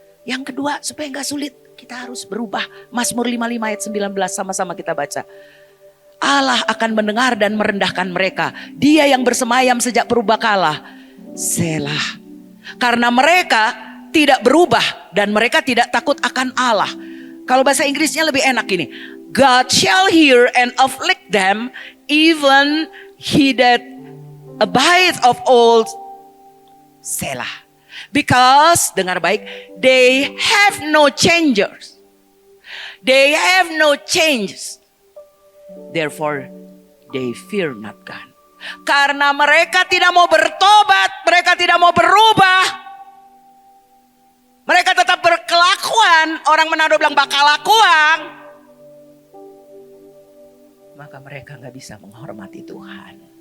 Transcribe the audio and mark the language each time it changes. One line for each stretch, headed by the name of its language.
Indonesian: Yang kedua, supaya nggak sulit, kita harus berubah. Mazmur 55 ayat 19, sama-sama kita baca. Allah akan mendengar dan merendahkan mereka. Dia yang bersemayam sejak purbakala. Selah. Karena mereka tidak berubah dan mereka tidak takut akan Allah. Kalau bahasa Inggrisnya lebih enak ini.
English: God shall hear and afflict them, even he that abides of old. Selah. Because,
Indonesian: dengar baik,
English: they have no changers. They have no changes. Therefore, they fear not God.
Indonesian: Karena mereka tidak mau bertobat, mereka tidak mau berubah. Mereka tetap berkelakuan, orang Manado bilang bakalakuan. Maka mereka gak bisa menghormati Tuhan.